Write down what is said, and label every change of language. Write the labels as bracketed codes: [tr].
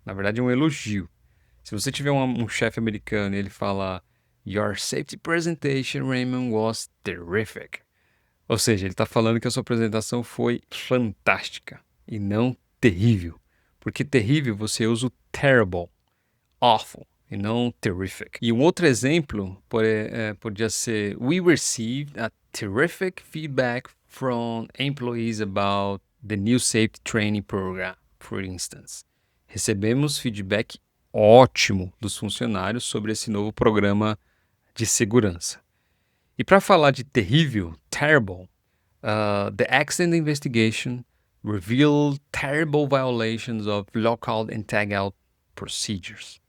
[pt] Na verdade, é um elogio. Se você tiver um chefe americano e ele fala [en] Your safety presentation, Raymond, was terrific. [pt] Ou seja, ele está falando que a sua apresentação foi fantástica e não terrível. Porque terrível você usa o terrible, awful, e não terrific. E um outro exemplo podia ser [en] We received a terrific feedback from employees about the new safety training program, for instance. [pt] Recebemos feedback ótimo dos funcionários sobre esse novo programa de segurança. E para falar de terrível, [en] terrible, the accident investigation revealed terrible violations of lockout and tagout procedures.